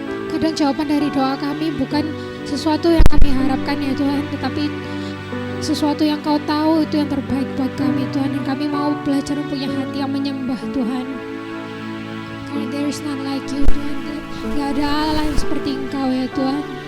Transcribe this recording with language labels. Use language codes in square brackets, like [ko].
[id] Kadang jawaban dari doa kami bukan sesuatu yang kami harapkan ya Tuhan, tetapi sesuatu yang Kau tahu itu yang terbaik buat kami Tuhan. Dan kami mau belajar punya hati yang menyembah Tuhan. [en] Karena there is none like you Tuhan. [id] Gak ada Allah yang seperti Engkau ya Tuhan.